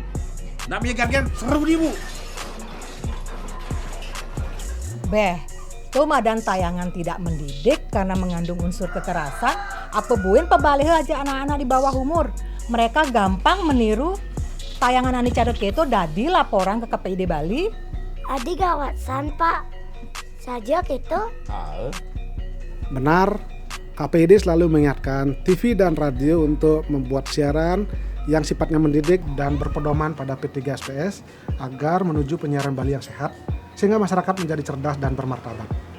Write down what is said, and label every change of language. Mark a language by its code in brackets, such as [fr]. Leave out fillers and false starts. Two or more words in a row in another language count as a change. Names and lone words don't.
[id] Namanya gantian seru nih bu. Beh, tuh madan tayangan tidak mendidik karena mengandung unsur kekerasan. [ban] Apa buin pebalih [id] aja anak-anak di bawah umur. Mereka gampang meniru tayangan Ani Cadot [ban] Keto dadi [id] laporan ke KPID Bali. [ban] Adi gawasan pak, [id] saja gitu. Benar, KPID selalu mengingatkan TV dan radio untuk membuat siaran yang sifatnya mendidik dan berpedoman pada P3SPS agar menuju penyiaran Bali yang sehat, sehingga masyarakat menjadi cerdas dan bermartabat.